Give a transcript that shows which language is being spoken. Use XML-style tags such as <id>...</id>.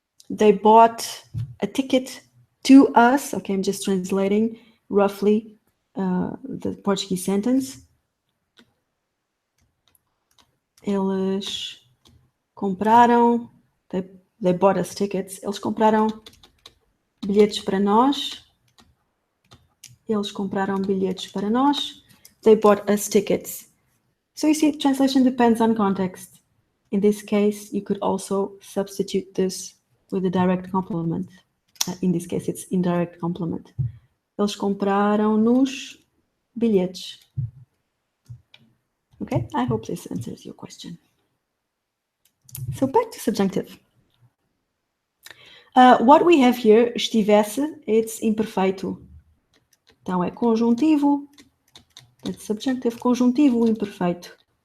<en>They bought a ticket to us. Okay, I'm just translating roughly the Portuguese sentence.</en> <pt>Eles compraram,</pt> <en>they bought us tickets.</en> <pt>Eles compraram bilhetes para nós. Eles compraram bilhetes para nós.</pt> <en>They bought us tickets. So you see, translation depends on context. In this case, you could also substitute this with a direct complement. In this case, it's indirect complement.</en> <pt>Eles compraram-nos bilhetes.</pt> <en>Okay, I hope this answers your question. So back to subjunctive. What we have here, estivesse, it's imperfeito.</en> <pt>Então é conjuntivo,</pt> <en>it's subjunctive,</en> <pt>conjuntivo imperfeito.</pt>